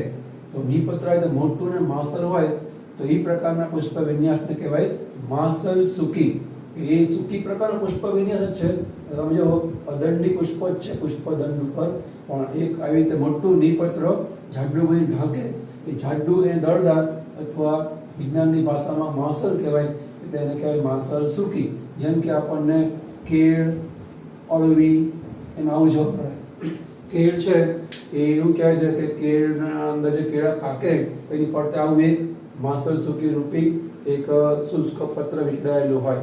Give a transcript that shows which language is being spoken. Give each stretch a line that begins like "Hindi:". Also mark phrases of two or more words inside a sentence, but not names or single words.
Gujarati: તો નિપત્ર હોય તો મોટું ને માંસલ હોય, તો એ પ્રકારના પુષ્પ વિન્યાસને કહેવાય માંસલ સૂકી. એ સૂકી પ્રકારનો પુષ્પ વિન્યાસ જ છે. તમે જો અદંડી પુષ્પ જ છે પુષ્પદંડ ઉપર, પણ એક આવી રીતે મોટું નિપત્ર જાડું બધી ઢાંકે. એ જાડું એ દળદાર અથવા વિજ્ઞાનની ભાષામાં માવસલ કહેવાય એટલે એને કહેવાય માવસલ સૂકી। જેમ કે આપણને કેળ, અળવી એમ આવું જોવા મળે। કેળ છે એ એવું કહેવાય છે કે કેળના અંદર જે કેળા પાકે એની ફરતે આવું એક માવસલ સૂકી રૂપી એક શુષ્ક પત્ર વીંટળાયેલું હોય।